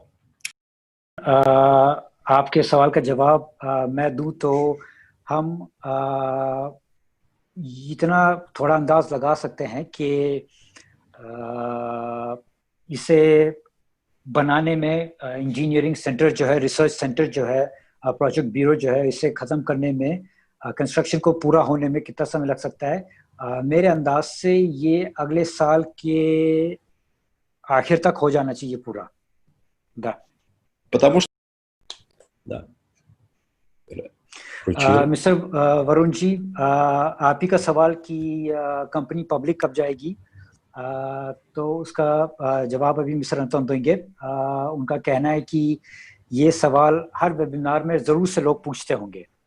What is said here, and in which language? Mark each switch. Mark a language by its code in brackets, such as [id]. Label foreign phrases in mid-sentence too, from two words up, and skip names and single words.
[hi] आपके सवाल का जवाब मैं दूं तो हम इतना थोड़ा अंदाज लगा सकते हैं कि इसे बनाने में [en] engineering center [hi] जो है, [en] research center [hi] जो है, [en] project bureau [hi] जो है, इसे ख़त्म करने में, कंस्ट्रक्शन को पूरा होने में कितना समय लग सकता है? मेरे अंदाज से ये अगले साल के आखिर तक हो जाना चाहिए पूरा। [ru] потому что да. [hi] मिस्टर वरुण जी, आप ही का सवाल कि [en] company public [hi] कब जाएगी, तो उसका जवाब अभी मिस्टर अंतोन देंगे। उनका कहना है कि ये सवाल हर वेबिनार में ज़रूर से लोग पूछते होंगे।